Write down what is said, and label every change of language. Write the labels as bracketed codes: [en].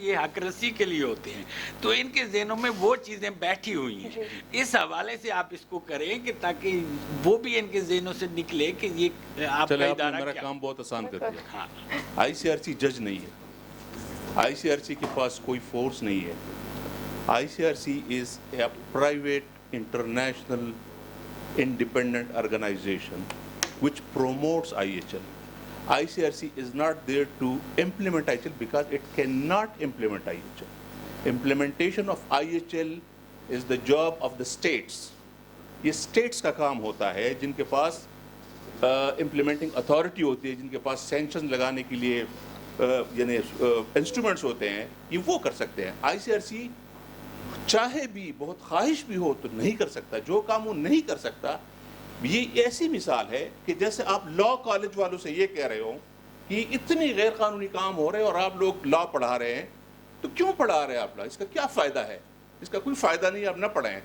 [ur] یہ حق رسی کے لیے ہوتے ہیں. تو ان کے ذہنوں میں وہ چیزیں بیٹھی ہوئی ہیں. اس حوالے سے آپ اس کو کریں کہ تاکہ وہ بھی ان کے ذہنوں سے نکلے کہ یہ آپ کا ادارہ میرا کیا. کام بہت آسان کر دیا. ہاں, آئی سی آر سی جج نہیں ہے, آئی سی آر سی کے پاس کوئی فورس نہیں ہے. [en] ICRC is a private international independent organization which promotes IHL. ICRC is not there to implement IHL because it cannot implement IHL. Implementation of IHL is the job of the states. [ur] یہ states کا کام ہوتا ہے جن کے پاس implementing authority ہوتی ہے, جن کے پاس sanctions لگانے کے لیے یعنی instruments ہوتے ہیں, یہ وہ کر سکتے ہیں. ICRC چاہے بھی بہت خواہش بھی ہو تو نہیں کر سکتا. جو کام وہ نہیں کر سکتا, یہ ایسی مثال ہے کہ جیسے آپ لا کالج والوں سے یہ کہہ رہے ہو کہ اتنی غیر قانونی کام ہو رہے ہیں اور آپ لوگ لا پڑھا رہے ہیں, تو کیوں پڑھا رہے ہیں آپ لا؟ اس کا کیا فائدہ ہے؟ اس کا کوئی فائدہ نہیں, آپ نہ پڑھائیں.